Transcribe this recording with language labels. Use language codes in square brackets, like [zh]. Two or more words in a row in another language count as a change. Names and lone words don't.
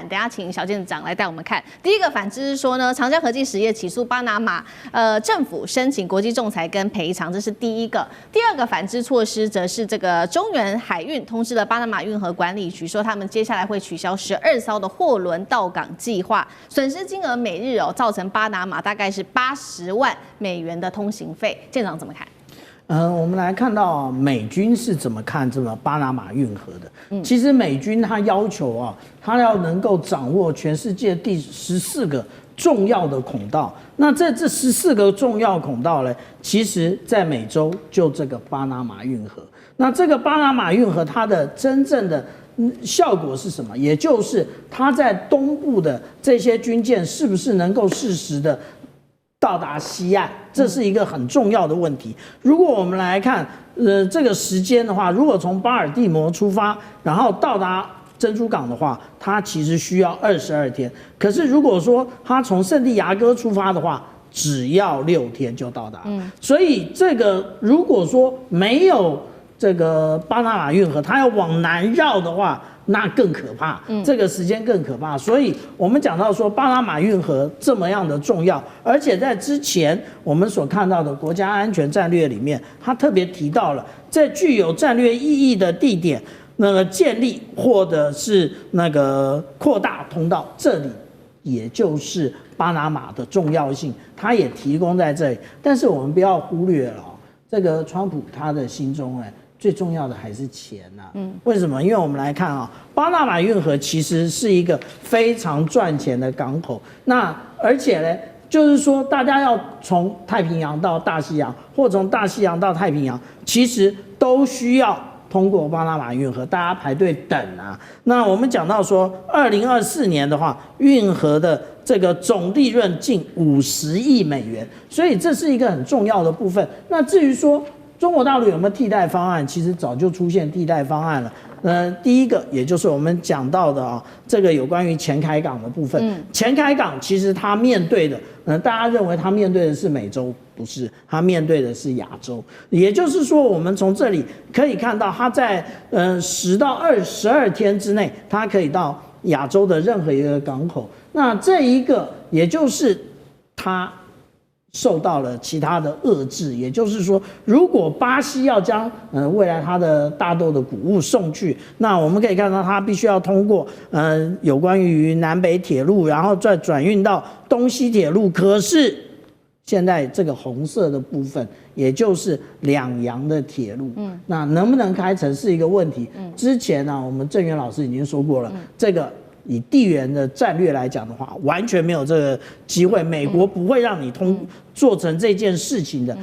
[zh] 等一下請小健長來帶我們看。第一個反制是說呢，長江和記實業起訴巴拿馬政府申請國際仲裁跟賠償，這是第一個。第二個反制措施則是這個中原海運通知了巴拿馬運河管理局，說他們接下來會取消12艘的貨輪到港計劃，損失金額每日造成巴拿馬大概是80萬美元的通行費，舰長怎麼看？我們來看到美軍是怎麼看這個巴拿馬運河的。其實美軍他要求他要能夠掌握全世界第14個重要的孔道。那这14個重要孔道呢，其實在美洲就這個巴拿馬運河。那這個巴拿馬運河它的真正的效果是什麼？也就是它在東部的這些軍艦是不是能夠適時的到達西岸，這是一個很重要的問題。如果我們來看，這個時間的話，如果從巴爾的摩出發，然後到達珍珠港的話，它其實需要22天。可是如果說它從聖地亞哥出發的話，只要6天就到達。所以這個如果說沒有這個巴拿馬運河，它要往南繞的話，那更可怕，這個時間更可怕。所以我們講到說巴拿馬運河這麼樣的重要，而且在之前我們所看到的國家安全戰略裡面，它特別提到了在具有戰略意義的地點，那個建立或者是那個擴大通道，這裡也就是巴拿馬的重要性，它也提供在這裡。但是我們不要忽略了這個川普他的心中最重要的還是錢吶。為什麼？因為我們來看巴拿馬運河其實是一個非常賺錢的港口。那而且呢，就是說大家要從太平洋到大西洋，或從大西洋到太平洋，其實都需要通過巴拿馬運河，大家排隊等啊。那我們講到說，2024年的話，運河的這個總利潤近50億美元，所以這是一個很重要的部分。那至於說中國大陸有沒有替代方案？其實早就出現替代方案了。第一個也就是我們講到的這個有關於前開港的部分。前開港其實它面對的，大家認為它面對的是美洲，不是，它面對的是亞洲。也就是說，我們從這裡可以看到，它在10到12天之內，它可以到亞洲的任何一個港口。那這一個也就是它受到了其他的遏制，也就是說，如果巴西要將未來它的大豆的穀物送去，那我們可以看到它必須要通過有關於南北鐵路，然後再轉運到東西鐵路。可是現在這個紅色的部分，也就是兩洋的鐵路，那能不能開成是一個問題。之前呢，我們鄭源老師已經說過了，這個以地緣的戰略來講的話，完全沒有這個機會，美國不會讓你做成這件事情的。